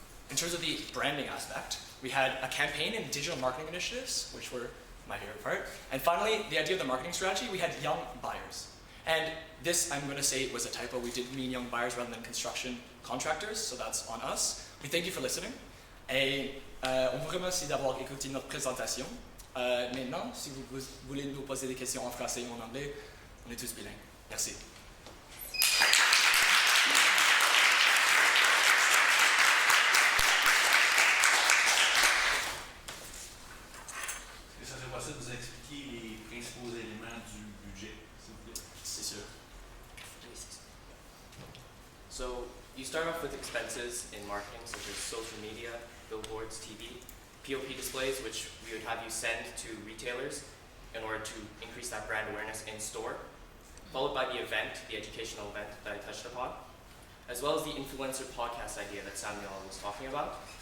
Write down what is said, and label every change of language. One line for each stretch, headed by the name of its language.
English: In terms of the branding aspect, we had a campaign and digital marketing initiatives, which were my favorite part. And finally, the idea of the marketing strategy, we had young buyers. And this, I'm going to say, was a typo. We did mean young buyers rather than construction contractors, so that's on us. We thank you for listening.
French: Et on vous remercie d'avoir écouté notre présentation. Maintenant, si vous voulez nous poser des questions en français ou en anglais, on est tous bilingues. Merci. Est-ce que ça serait possible de vous expliquer les principaux éléments du budget, s'il vous plaît? C'est sûr.
English: So you start off with expenses in marketing, such as social media, billboards, TV, POP displays, which we would have you send to retailers in order to increase that brand awareness in store, followed by the event, the educational event that I touched upon, as well as the influencer podcast idea that Samuel was talking about.